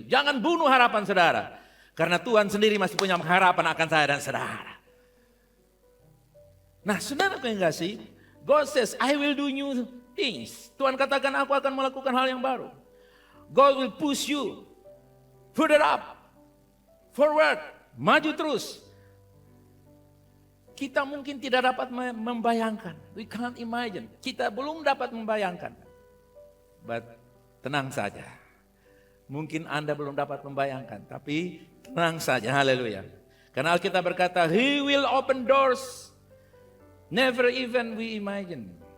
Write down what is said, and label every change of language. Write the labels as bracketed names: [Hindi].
[Indonesian] Jangan bunuh harapan saudara. Karena Tuhan sendiri masih punya harapan akan saya dan saudara. Nah, saudara yang kasih, [English] God says, I will do new things. [Indonesian] Tuhan katakan, aku akan melakukan hal yang baru. [English] God will push you further up, forward, [Indonesian] maju terus. Kita mungkin tidak dapat membayangkan. [English] We can't imagine. [Indonesian] Kita belum dapat membayangkan. But tenang saja. Mungkin Anda belum dapat membayangkan, tapi tenang saja, haleluya. Karena Alkitab berkata, [English] He will open doors never even we imagine.